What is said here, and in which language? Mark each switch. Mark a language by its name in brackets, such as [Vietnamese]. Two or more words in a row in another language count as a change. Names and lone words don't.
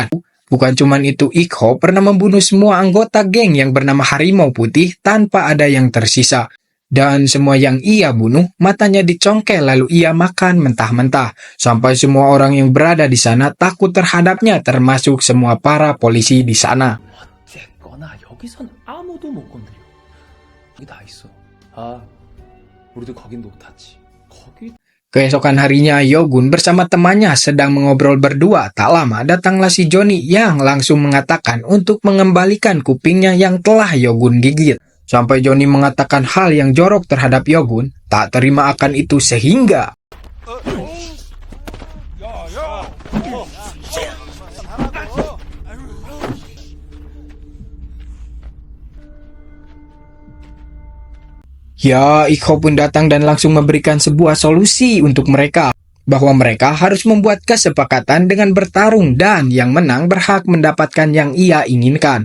[Indonesian] Bukan cuma itu, Ik-ho pernah membunuh semua anggota geng yang bernama Harimau Putih tanpa ada yang tersisa. Dan semua yang ia bunuh, matanya dicongkel lalu ia makan mentah-mentah. Sampai semua orang yang berada di sana takut terhadapnya, termasuk semua para polisi di sana. [Korean] 어쨌거나 여기선 아무도 못 건드려. 여기 다 있어. 아, 우리도 거긴 녹탔지. 거기 [Indonesian] Keesokan harinya, Yogun bersama temannya sedang mengobrol berdua. Tak lama datanglah si Johnny yang langsung mengatakan untuk mengembalikan kupingnya yang telah Yogun gigit. Sampai Johnny mengatakan hal yang jorok terhadap Yogun, tak terima akan itu sehingga Ikho pun datang dan langsung memberikan sebuah solusi untuk mereka, bahwa mereka harus membuat kesepakatan dengan bertarung dan yang menang berhak mendapatkan yang ia inginkan.